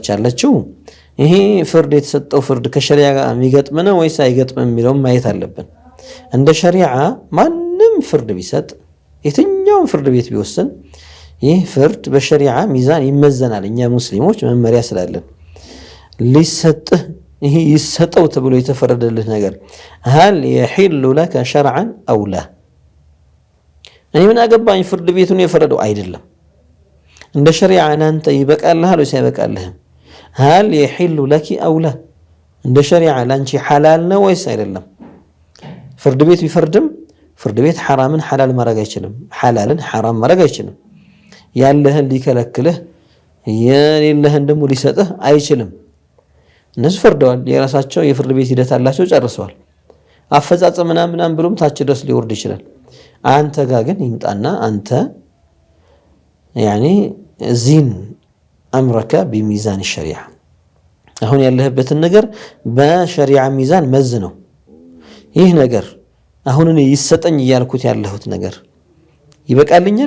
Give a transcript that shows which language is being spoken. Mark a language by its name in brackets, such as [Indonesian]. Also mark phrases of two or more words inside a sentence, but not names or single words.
[Amharic] ያለችው ይሄ ፍርድ የተሰጠው ፍርድ ከሸሪዓ ጋር የሚገጥም ነው ወይስ አይገጥምም የሚለውን ማየት አለብን። እንደ ሸሪዓ ማንም ፍርድ ቢሰጥ የትኛውም ፍርድ ቤት ቢወስን ይህ ፍርድ በሸሪዓ ሚዛን ይመዘናል። እኛ ሙስሊሞች መመሪያ ስላለን ሊሰጥህ ይሄ ይሰጠው ተብሎ የተፈረደልህ ነገር [Arabic] هل يحل لك شرعا او لا [Amharic] እኔ ምን አገባኝ ፍርድ ቤቱን የፈረደው አይደለም። እንደ ሸሪዓ አንተ ይበቃልሃል ወይስ አይበቃልህም? [Arabic] هل يحل لك او لا [Amharic] እንደ ሸሪዓ ላንቺ ሐላል ነው ወይስ አይደለም? ፍርድ ቤት ቢፈርድም ፍርድ ቤት ሐራምን ሐላል ማድረግ አይችልም፣ ሐላልን ሐራም ማድረግ አይችልም። ያለህን ሊከለክልህ የሌለህን ደግሞ ሊሰጥህ አይችልም። እነሱ ፈርደዋል፣ የራሳቸው የፍርድ ቤት ሂደት አላቸው፣ ጨርሰዋል። አፈጻጸም ምናምን ብሎም ታች ድረስ ሊወርድ ይችላል። አንተ ጋር ግን ይምጣና አንተ [Arabic] يعني زن أمرك بميزان الشريعة [Amharic] አሁን ያለህበትን ነገር በሸሪዓ ሚዛን መዝ ነው። ይህ ነገር አሁን እኔ ይሰጠኝ እያልኩት ያለሁት ነገር ይበቃልኛል?